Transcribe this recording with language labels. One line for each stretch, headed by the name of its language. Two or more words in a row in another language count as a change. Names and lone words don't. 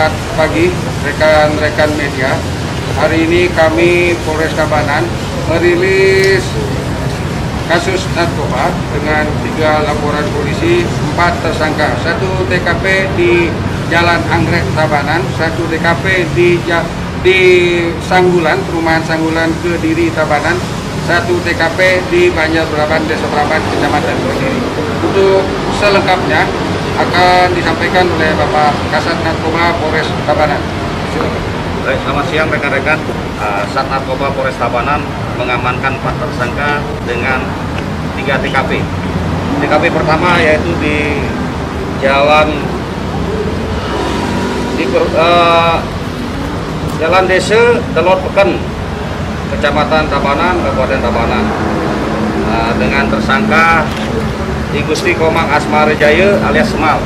Indonesian: pagi rekan-rekan media. Hari ini kami Polres Tabanan merilis kasus narkoba dengan 3 laporan polisi, 4 tersangka, 1 TKP di Jalan Anggrek Tabanan, 1 TKP di Sanggulan, perumahan Sanggulan Kediri Tabanan, 1 TKP di Banjar Braban, Desa Braban, Kecamatan Kediri. Untuk selengkapnya akan disampaikan oleh Bapak Kasat Narkoba Polres Tabanan. Silakan. Baik, selamat siang rekan-rekan. Sat Narkoba Polres Tabanan mengamankan 4 tersangka dengan 3 TKP. TKP pertama yaitu di Jalan Desa Telot Peken, Kecamatan Tabanan, Kabupaten Tabanan, dengan tersangka Gusti Komang Asmarejaya alias Semal.